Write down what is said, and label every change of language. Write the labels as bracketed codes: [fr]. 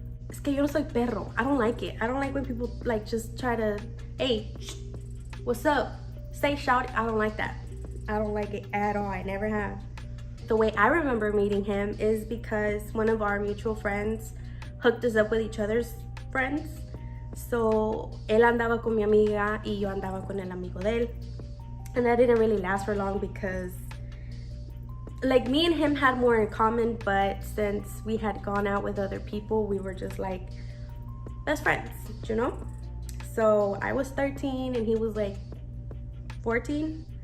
[es] Es que yo no soy perro. [en] I don't like it. I don't like when people like just try to, hey, what's up? Say shout. I don't like that. I don't like it at all. I never have. The way I remember meeting him is because one of our mutual friends hooked us up with each other's friends. [es] So, él andaba con mi amiga y yo andaba con el amigo de él. [en] And that didn't really last for long because, like, me and him had more in common, but since we had gone out with other people, we were just like best friends, you know? So, I was 13 and he was like 14.